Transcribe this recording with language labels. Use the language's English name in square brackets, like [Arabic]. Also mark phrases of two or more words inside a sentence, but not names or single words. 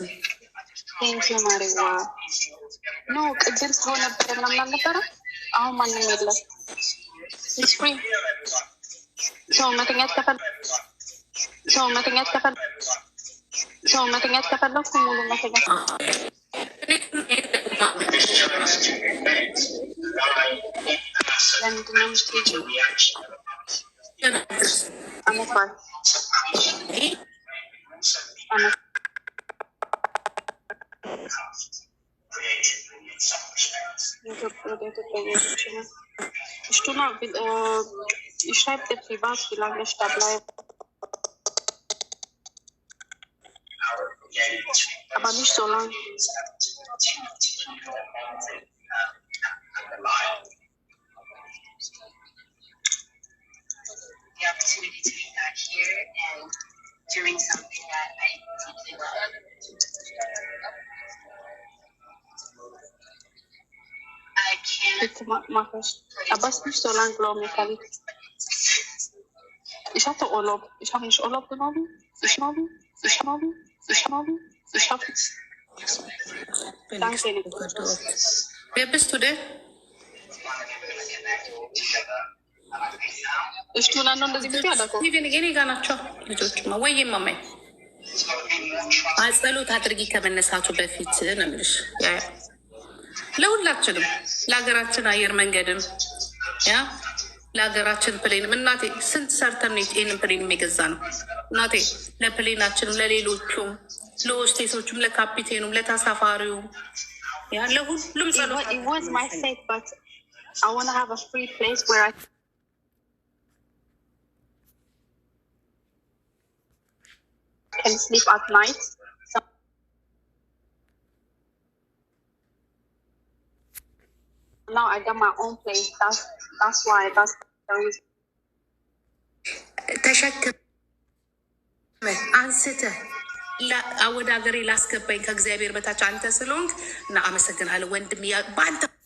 [Amharic] ቴንኪ ማሪዋ ኖ ቅድም ሰው ነበረ ምናምን አልነበረ። አሁን ማንም የለም። ፍሪ ሰው መተኛት ከፈለኩ ሙሉ መተኛት ለምንድነው የምትሄጂው? አመት በዓል [German] Ich schreibe dir privat, wie lange ich da bleibe. Aber nicht so lang. [English] The opportunity to be back here and doing something that I deeply love. I can't. [German] Bitte mach es. Aber es ist nicht so lang, glaube ich. Ich hatte Urlaub. Ich habe nicht Urlaub genommen. Ich habe es. Danke. Wer bist du denn? [Amharic] እሽቱ ናኑ እንደዚህ ብቻ አላቆ የኔ ጋር ናቸው ልጆች ወይ ማማይ ጸሎት አድርጊ ከመነሳቱ በፊት ነው የምልሽ። ለሁላችንም ለሀገራችን አየር መንገድም ለሀገራችን ፕሌንም እናቴ ስንት ሰርተን ይሄንን ፕሌን የገዛ ነው እናቴ። ለፕሌናችንም ለሌሎቹም ለሆስቴሶቹም ለካፒቴኑም ለተሳፋሪውም ለሁሉም ጸሎት [English] I want to have a free place where I can sleep at night. So now I got my own place. That's why. That's the reason. [Amharic] ተሸክመ አንስተህ ወደ ሀገሬ ላስገባኝ ከእግዚአብሔር በታች አንተ ስለሆንክ እና አመሰግናለሁ ወንድም በአንተ